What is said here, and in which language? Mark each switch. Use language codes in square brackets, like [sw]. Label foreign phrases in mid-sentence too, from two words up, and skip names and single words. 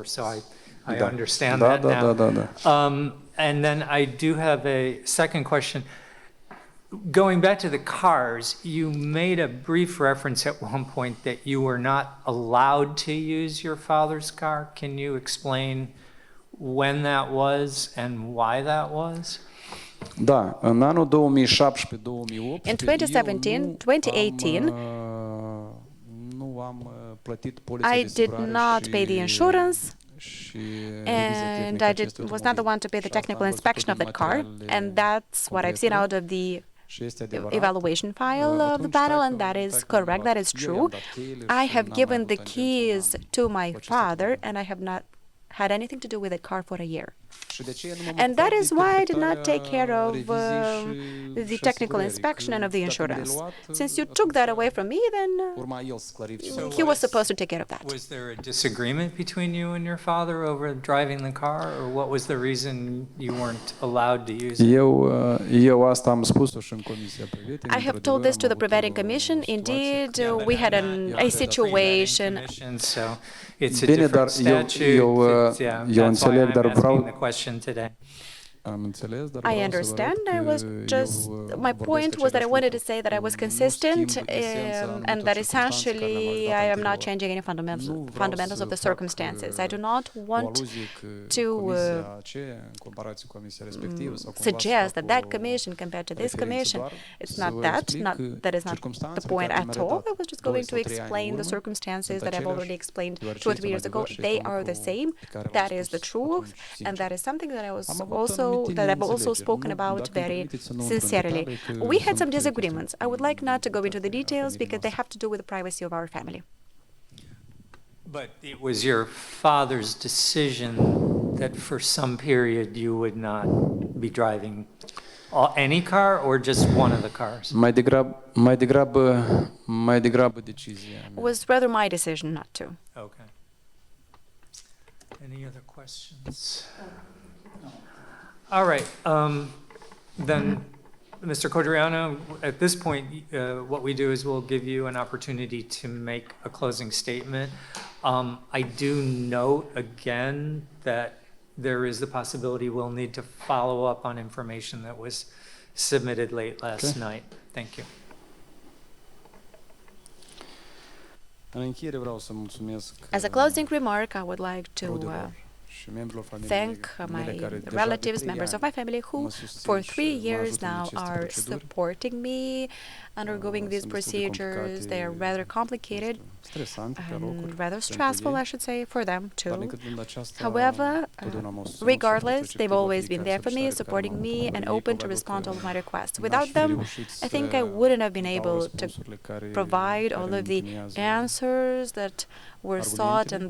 [en] So I understand that now. And then I do have a second question. Going back to the cars, you made a brief reference at one point that you were not allowed to use your father's car. Can you explain when that was and why that was? [ro] Да, în anul 2017-2018 [en] In 2017-2018, [ro] nu am plătit polița [en] I [ro] de [en] did [ro] asigurare [en] not pay the insurance, [ro] și [en] and I was not the one to pay the technical inspection of that car, and that's what I've seen out of the [ro] și este adevărat. [en] evaluation file of the panel, and that is correct, that is true. I have given the keys to my father, and I have not had anything to do with the car for a year. And that is why I did not take care of the technical inspection and of the insurance. Since you took that away from me, then he was supposed to take care of that. Was there a disagreement between you and your father over driving the car, or what was the reason you weren't allowed to use it? [ro] Eu asta am spus-o și în Comisia Prevetting. [en] I have told this to the Preventing Commission. Indeed, we had a situation. So it's a [ro] Bine, [en] different [ro] dar [en] statute. [ro] eu [en] That's why [ro] înțeleg, [en] I'm [ro] dar [en] asking [ro] vreau... [en] the question today. [ro] Am înțeles, dar [en] I [ro] vreau să vă [en] understand. [ro] arăt [en] I was [ro] că [en] just, [ro] eu, [en] my [ro] vorbesc [en] point was that I [ro] același [en] wanted to [ro] lucru. [en] say that I was [ro] Nu [en] consistent, [ro] schimb esența [en] and [ro] anumitor [en] that [ro] circumstanțe care le-am [en] essentially [ro] ajutat [en] I am not [ro] anterior. [en] changing any [ro] Nu vreau [en] fundamentals [ro] să [en] of the [ro] fac, [en] circumstances. I do not [ro] o [en] want [ro] aluzie că [en] to [ro] comisia aceea, în comparație cu comisia respectivă, sau cumva să [en] suggest that [ro] fac [en] that [ro] o [en] commission compared to this [ro] referință [en] commission, [ro] doar [en] it's [ro] să [en] not [ro] vă [en] that, [ro] explic că [en] that is not the [ro] circumstanțele [en] point [ro] care [en] at [ro] le-am [en] all. [ro] redat [en] I was just [ro] 2 [en] going [ro] sau [en] to [ro] 3 ani în [en] explain the [ro] urmă [en] circumstances [ro] sunt [en] that I've already [ro] aceleași, [en] explained [ro] deoarece [en] 2 or [ro] este [en] 3 [ro] un [en] years ago. [ro] adevăr și [en] They [ro] este un [en] are the [ro] lucru [en] same. [ro] pe care l-am [en] That is the [ro] spus [en] truth, [ro] atunci, [en] and [ro] sincer. [en] that is something that I was [ro] Am avut [en] also [ro] anumite [en] that I've also [ro] neînțelegeri. [en] spoken [ro] Nu, [en] about [ro] dacă îmi [en] very [ro] permiteți să nu intru în [en] sincerely. [ro] detalii, că [en] We had [ro] sunt [en] some [ro] chestii [en] disagreements. I would like not to go into the [ro] a [en] details [ro] familiei [en] because they [ro] noastre. [en] have to do with the privacy of our family. But it was your father's decision that for some period you would not be driving any car or just one of the cars? [ro] Mai degrabă decizia [en] It [ro] mea. [en] was rather my decision not to. Okay. Any other questions? All right, then, Mr. Codreanu, at this point, what we do is we'll give you an opportunity to make a closing statement. I do note again that there is the possibility we'll need to follow up on information that was submitted late last night. Thank you. [ro] În încheiere vreau să mulțumesc [en] As a closing remark, I would like to [ro] rudelor și membrilor familiei [en] thank [ro] mele [en] my [ro] care deja de [en] relatives, [ro] 3 [en] members of [ro] ani [en] my family who [ro] mă susțin [en] for [ro] și [en] 3 [ro] mă [en] years [ro] ajută în [en] now [ro] aceste [en] are [ro] proceduri. [en] supporting me undergoing these [ro] Sunt destul de [en] procedures. They are [ro] complicate, [en] rather complicated [ro] stresante pe locuri [en] and rather [ro] pentru [en] stressful, [ro] ei, [en] I should say, for them [ro] dar [en] too. [ro] necătând aceasta, [en] However, [ro] totdeauna m-au susținut [en] regardless, [ro] și [en] they've always been there for me, [ro] solicitare pe care [en] supporting [ro] m-am [en] me [ro] făcut. [en] and [ro] Ei [en] open to [ro] probabil [en] respond to [ro] că [en] all of my requests. [ro] n-aș [en] Without [ro] fi [en] them, [ro] reușit [en] I think [ro] să [en] I wouldn't have been [ro] dau [en] able to [ro] răspunsurile care [en] provide all [ro] îmi [en] of the [ro] întemeiază [en] answers that were sought and